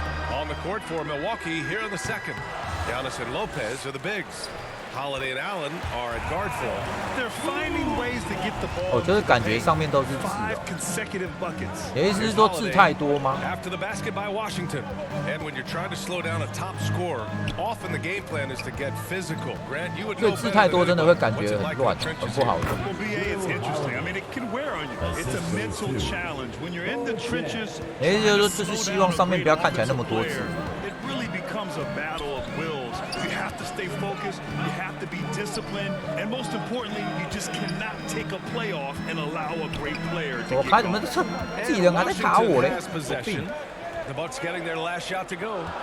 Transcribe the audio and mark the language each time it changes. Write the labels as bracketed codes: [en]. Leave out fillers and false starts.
[en] On the court for Milwaukee here in the second. Giannis and Lopez are the bigs. Holiday and Allen are at guard for him. They're finding ways to get the ball. [zh] 哦，就是感觉上面都是字哦。 [en] consecutive buckets. [zh] 你的意思是说字太多吗？ [en] After the basket by Washington. And when you're trying to slow down a top scorer, often the game plan is to get physical. Grant, you would know [zh] 对，字太多真的会感觉很乱，很不好用。 [en] Well, BA, it's interesting. I mean, it can wear on you. It's a mental challenge. When you're in the trenches, [zh] 你的意思就是说，就是希望上面不要看起来那么多字。 [en] It really becomes a battle of wills. You have to stay focused. You have to be disciplined. And most importantly, you just cannot take a play off and allow a great player to [zh] 我 [en] get [zh] 看怎么自己人还在卡我嘞？ [en] The Bucks getting their last shot to go.